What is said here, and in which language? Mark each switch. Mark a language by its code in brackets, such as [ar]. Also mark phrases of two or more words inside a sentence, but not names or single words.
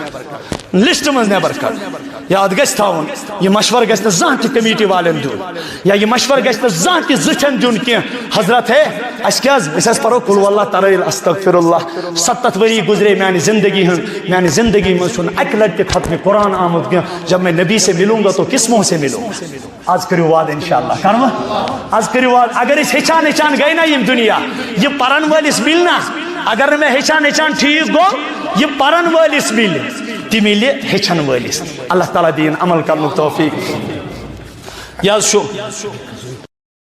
[ks] کڑ یاد گژھِ تھاوُن یہ مشورٕ گژھِ نہٕ زانٛہہ تہِ کمیٹی والٮ۪ن دیُن یا یہ مشورٕ گژھِ نہٕ زانٛہہ تہِ زٕٹھٮ۪ن دیُن کینٛہہ حضرت ہے اَسہِ کیٛاہ حظ أسۍ حظ پرو قل واللہ ترٲیل [ar] استغفر اللہ [ks] 70 ؤری گزرے میانہِ زندگی منٛز چھُنہٕ اکہِ لٹہِ تہِ ختمِ قرآن آمُت کینٛہہ [ur] جب میں نبی سے ملوں گا تو کس منہ سے ملوں گا [ks] آج کٔرِو وعدٕ انشاءاللہ کروا آج کٔرِو وعدٕ اگر أسۍ ہیٚچھان گٔے نا یِم دُنیا یہِ پرن وٲلِس مِلہِ نا اگر نہٕ مےٚ ہیٚچھان ٹھیٖک گوٚو یہِ پرن وٲلِس مِلہِ تہِ مِلہِ ہیٚچھن وٲلِس اللہ تعالیٰ دِیِن عمل کرنُک توفیٖق یہِ حظ چھُ